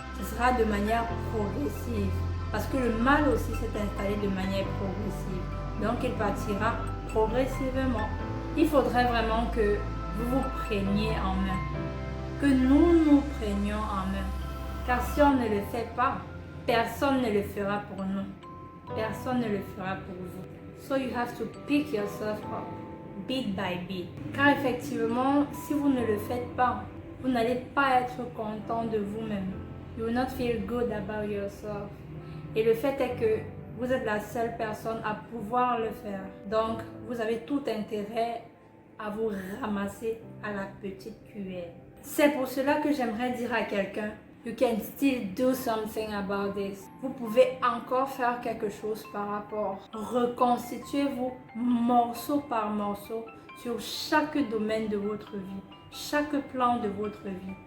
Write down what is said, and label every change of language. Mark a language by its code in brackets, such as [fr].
[fr] Ce sera de manière progressive, parce que le mal aussi s'est installé de manière progressive. Donc il partira progressivement. Il faudrait vraiment que vous vous preniez en main, que nous nous prenions en main, car si on ne le fait pas, personne ne le fera pour nous. Personne ne le fera pour vous. [en] So you have to pick yourself up, bit by bit. [fr] Car effectivement, si vous ne le faites pas, vous n'allez pas être content de vous-même. [en] You will not feel good about yourself. [fr] Et le fait est que vous êtes la seule personne à pouvoir le faire. Donc, vous avez tout intérêt à vous ramasser à la petite cuillère. C'est pour cela que j'aimerais dire à quelqu'un, [en] you can still do something about this. [fr] Vous pouvez encore faire quelque chose par rapport. Reconstituez-vous morceau par morceau sur chaque domaine de votre vie, chaque plan de votre vie.